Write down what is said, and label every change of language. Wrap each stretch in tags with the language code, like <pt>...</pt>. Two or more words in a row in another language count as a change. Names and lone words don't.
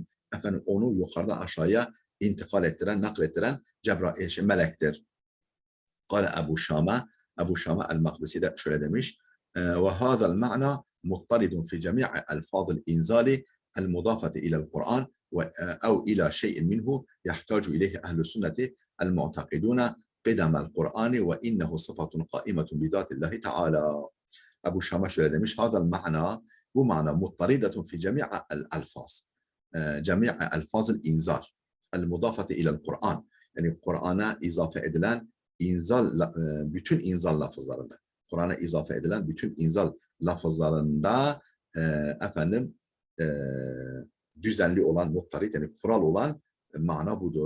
<tr>Efendim onu yukarıdan aşağıya intikal ettiren, naklettiren Cebrail, melektir. Kale Ebu Şama el-Makdisi de şöyle demiş.</tr> <ar>وهذا المعنى مطرد في جميع ألفاظ الإنزال المضافة إلى القرآن أو إلى شيء منه يحتاج إليه أهل السنة المعتقدون قدم القرآن وإنه صفة قائمة بذات الله تعالى.</ar> <tr>Ebu Şam'a şöyle demiş.</tr> <ar>هذا المعنى,</ar> <tr>bu mana</tr> <ar>مطردة في جميع الألفاظ. جميع ألفاظ الإنزال المضافة إلى القرآن.</ar> <tr>Yani Kur'an'a izafe edilen bütün inzal lafızlarında, Kur'an'a izafe edilen bütün inzal lafızlarında düzenli olan, muttarid, yani kural olan mana budur.</tr>